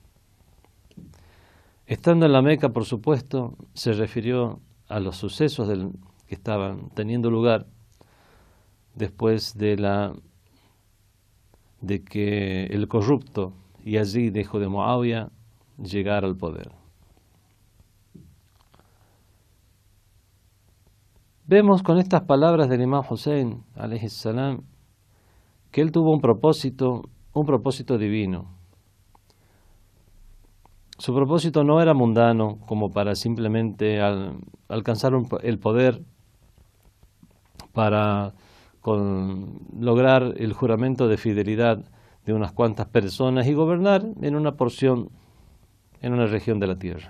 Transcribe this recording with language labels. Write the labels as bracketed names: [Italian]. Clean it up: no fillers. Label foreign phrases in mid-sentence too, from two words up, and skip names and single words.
[Spanish] Estando en la Meca, por supuesto, se refirió a los sucesos que estaban teniendo lugar después de que el corrupto Yazid, hijo de Muawiyah, llegara al poder. Vemos con estas palabras del imam Hussein [Arabic] عليه السلام [Spanish] que él tuvo un propósito divino. Su propósito no era mundano, como para simplemente alcanzar el poder para lograr el juramento de fidelidad de unas cuantas personas y gobernar en una porción, en una región de la tierra.